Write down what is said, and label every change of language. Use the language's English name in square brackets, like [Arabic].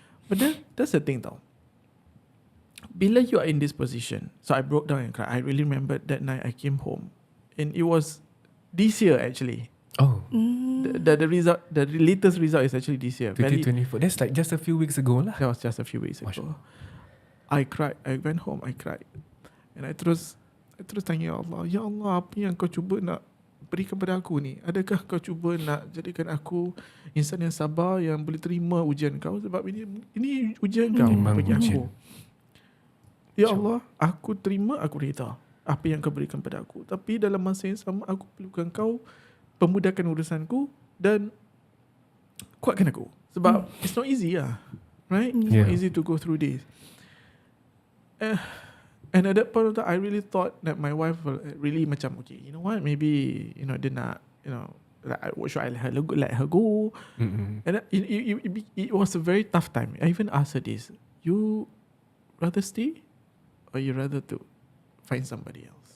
[English] But then that's the thing, tau. Bila you are in this position, so I broke down and cried. I really remember that night I came home, and it was this year actually. Oh, the result, the latest result is actually this year. 2024. That's like just a few weeks ago lah. That was just a few weeks ago. I cried. I went home. I cried, and I [Malay] terus tanya Ya Allah, apa yang kau cuba nak berikan pada aku ni? Adakah kau cuba nak jadikan aku insan yang sabar, yang boleh terima ujian kau? Sebab ini ujian kau bagi aku. Ya Allah, aku terima, aku reda apa yang kau berikan pada aku. Tapi dalam masa yang sama, aku perlukan kau pemudahkan urusanku dan kuatkan aku. Sebab [English] it's not easy lah, right? It's not easy to go through this. And at that point of time, I really thought that my wife will really [Malay] macam, [English] okay, you know what, maybe, [Malay] dia nak, [English] should I let her go? And it was a very tough time. I even asked her this, you rather stay, or you rather to find somebody else